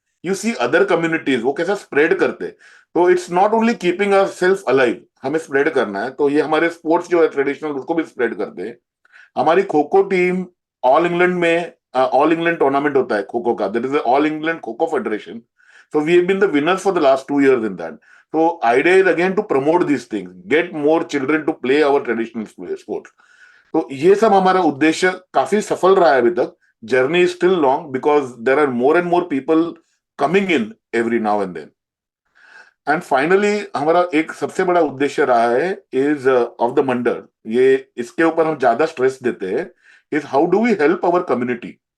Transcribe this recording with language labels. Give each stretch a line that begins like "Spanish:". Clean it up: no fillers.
English: you see other communities
Hindi: वो कैसा spread करते, तो
English: it's not only keeping our self alive,
Hindi: हमें स्प्रेड करना है। तो ये हमारे स्पोर्ट्स जो है ट्रेडिशनल, उसको भी स्प्रेड करते हैं। हमारी kho kho team all England में ऑल इंग्लैंड टूर्नामेंट होता है खो खो का.
English: There is all England kho kho federation. So we have been the winners for the last 2 years in that. So idea is again to promote these things, get more children to play our traditional sports.
Hindi: तो ये सब हमारा उद्देश्य काफी सफल रहा है अभी तक.
English: Journey is still long because there are more and more people coming in every now and then.
Hindi: And finally हमारा एक सबसे बड़ा उद्देश्य रहा है इज ऑफ द मंडल, ये इसके ऊपर हम ज्यादा स्ट्रेस देते हैं,
English: Is how do we help our community.